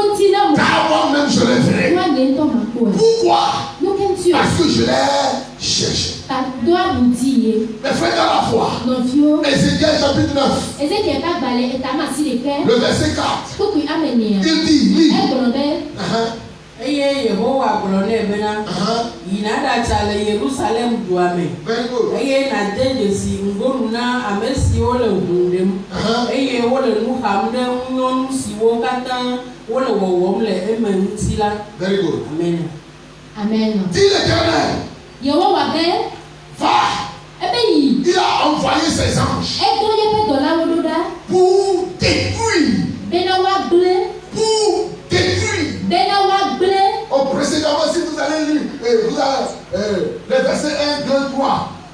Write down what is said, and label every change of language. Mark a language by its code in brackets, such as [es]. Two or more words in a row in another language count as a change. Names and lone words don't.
[fr] Car moi-même, je le verrai. Pourquoi? Parce que je l'ai cherché. Mes frères dans la foi, Ézéchiel chapitre 9, le verset 4, il dit, lis. [ee] Eye Yehowa gblɔnɛ bena yina ɖatsa le Yerusalem dua me eye nade dzesi ŋgonu na ame siwo le ʋu ɖem eye wole nu xam ɖe ŋunyɔnu siwo katã wole wɔwɔm le eme ŋuti la. [en] Very good. [fr] Amen. Amen. Dis l'Éternel. [ee] Yehowa be. Va. [fr] Il a envoyé ses anges pour détruire. Pour détruire. Oh, précédemment, si vous allez lire les versets 1, 2, 3.